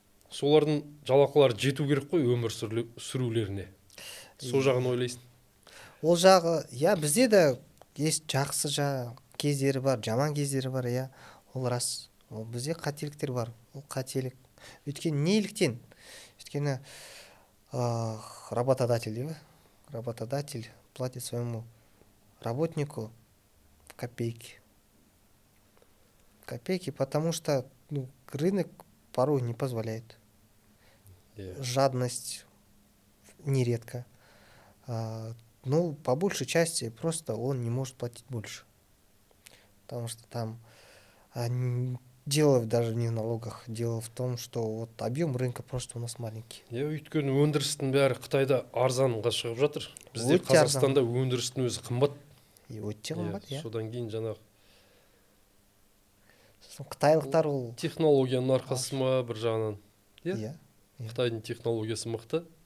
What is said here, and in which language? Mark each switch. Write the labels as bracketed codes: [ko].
[kk] Солардың жалақылары жету керек қой өмір сүрулеріне. Сол жағын ойлайсың. Ол жағы, бізде де есть жақсы кездері бар, жаман кездері бар, ол рас. Ол бізде қателіктер бар, ол қателік. Өйткені неліктен? [ru] Өйткені работодатель платит своему работнику копейки. Потому что рынок порой не позволяет. Жадность нередко. Ну, по большей части просто он не может платить больше. Потому что там дело даже не в налогах, дело в том, что вот объем рынка просто у нас маленький. [kk] Өйткені өндірістің бәрі Қытайда арзанға шығып жатыр. Бізде Өте арзан. Қазақстанда өндірістің өзі қымбат. Өте қымбат, иә. Содан кейін жаңағы Сосын қытайлықтар ол технологияның арқасы ма бір жағынан. иә. Қытайдың технологиясы мықты.